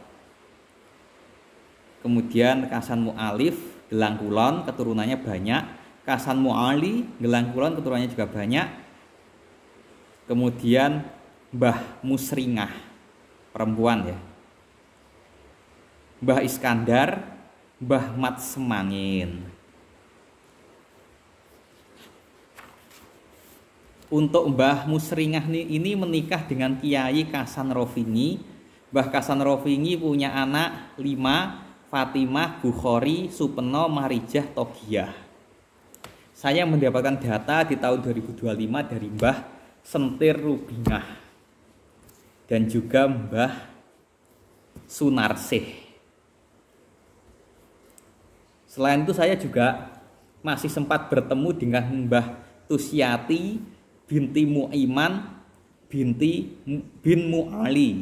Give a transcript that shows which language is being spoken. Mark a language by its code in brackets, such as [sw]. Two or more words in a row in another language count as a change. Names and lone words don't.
[id] Kemudian Kasan Mu'alif Gelang Kulon, keturunannya banyak. Kasan Mu'ali Gelang Kulon, keturunannya juga banyak. Kemudian Mbah Musringah, perempuan ya. Mbah Iskandar, Mbah Mat Semangin. Untuk Mbah Musringah ini menikah dengan Kiai Kasan Rovingi. Mbah Kasan Rovingi punya anak 5, Fatimah, Bukhari, Supeno, Marijah, Togiah. Saya mendapatkan data di tahun 2025 dari Mbah Sentir Rubingah dan juga Mbah Sunarsih. Selain itu saya juga masih sempat bertemu dengan Mbah Tusyati binti Mu'iman bin Mu'ali.